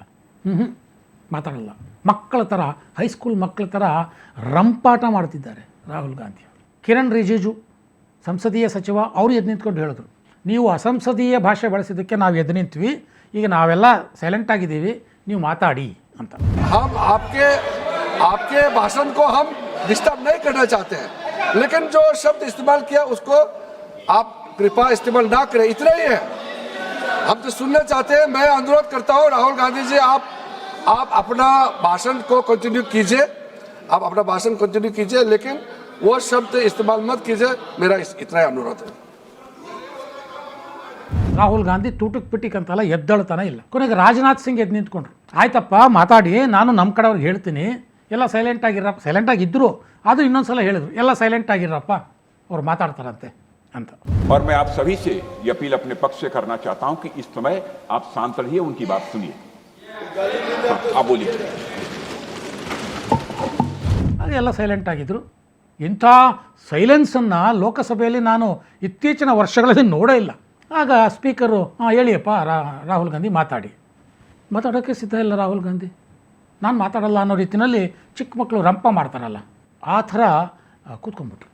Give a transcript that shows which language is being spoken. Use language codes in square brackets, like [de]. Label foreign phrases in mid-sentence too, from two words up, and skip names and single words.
[kn] ಮಾತಾಡಲ್ಲ. ಮಕ್ಕಳ ಥರ, ಹೈಸ್ಕೂಲ್ ಮಕ್ಕಳ ಥರ ರಂಪಾಟ ಮಾಡ್ತಿದ್ದಾರೆ ರಾಹುಲ್ ಗಾಂಧಿ. ಕಿರಣ್ ರಿಜಿಜು ಸಂಸದೀಯ ಸಚಿವ, ಅವರು ಎದ್ದು ನಿಂತ್ಕೊಂಡು ಹೇಳಿದ್ರು, ನೀವು ಅಸಂಸದೀಯ ಭಾಷೆ ಬಳಸಿದ್ದಕ್ಕೆ ನಾವು ಎದ್ದು ನಿಂತ್ವಿ, ಈಗ ನಾವೆಲ್ಲ ಸೈಲೆಂಟ್ ಆಗಿದ್ದೀವಿ, ನೀವು ಮಾತಾಡಿ ಅಂತ. [hi] हम आपके भाषण को हम डिस्टर्ब नहीं करना चाहते हैं, लेकिन जो शब्द इस्तेमाल किया उसको आप कृपया इस्तेमाल ना करें, इतना ही है. हम तो सुनना चाहते हैं. मैं अनुरोध करता हूँ राहुल गांधी जी, आप अपना भाषण को कंटिन्यू कीजिए, आप अपना भाषण कंटिन्यू कीजिए, लेकिन वो शब्द इस्तेमाल मत कीजिए, मेरा इतना ही अनुरोध है। [kn] ರಾಹುಲ್ ಗಾಂಧಿ ತೂಟಕ್ ಪಿಟಿಕ್ ಅಂತಲ್ಲ ಎದ್ದಳ್ತಾನೆ ಇಲ್ಲ. ಕೊನೆಗೆ ರಾಜನಾಥ್ ಸಿಂಗ್ ಎದ್ದು ನಿಂತ್ಕೊಂಡ್ರು. ಆಯ್ತಪ್ಪ ಮಾತಾಡಿ, ನಾನು ನಮ್ಮ ಕಡೆಯವ್ರಿಗೆ ಹೇಳ್ತೀನಿ, ಎಲ್ಲ ಸೈಲೆಂಟ್ ಆಗಿರಪ್ಪ. ಸೈಲೆಂಟ್ ಆಗಿದ್ದರು, ಆದರೂ ಇನ್ನೊಂದು ಸಲ ಹೇಳಿದ್ರು, ಎಲ್ಲ ಸೈಲೆಂಟ್ ಆಗಿರಪ್ಪ, ಅವ್ರು ಮಾತಾಡ್ತಾರಂತೆ ಅಂತ. [hi] और मैं आप सभी से ये अपील अपने पक्ष से करना चाहता हूं कि इस समय आप शांत रहिए, उनकी बात सुनिए। आप बोलिए। [kn] ಹಾಗೆ ಎಲ್ಲ ಸೈಲೆಂಟ್ ಆಗಿದ್ದರು. ಇಂಥ ಸೈಲೆನ್ಸನ್ನು ಲೋಕಸಭೆಯಲ್ಲಿ ನಾನು ಇತ್ತೀಚಿನ ವರ್ಷಗಳಲ್ಲಿ ನೋಡೇ ಇಲ್ಲ. ಆಗ ಸ್ಪೀಕರು ಹೇಳಿಯಪ್ಪ ರಾಹುಲ್ ಗಾಂಧಿ ಮಾತಾಡೋಕ್ಕೆ ಸಿದ್ಧ ಇಲ್ಲ ರಾಹುಲ್ ಗಾಂಧಿ. ನಾನು ಮಾತಾಡಲ್ಲ ಅನ್ನೋ ರೀತಿಯಲ್ಲಿ ಚಿಕ್ಕ ಮಕ್ಕಳು ರಂಪ ಮಾಡ್ತಾರಲ್ಲ, ಆ ಥರ ಕೂತ್ಕೊಂಡ್ಬಿಟ್ರು.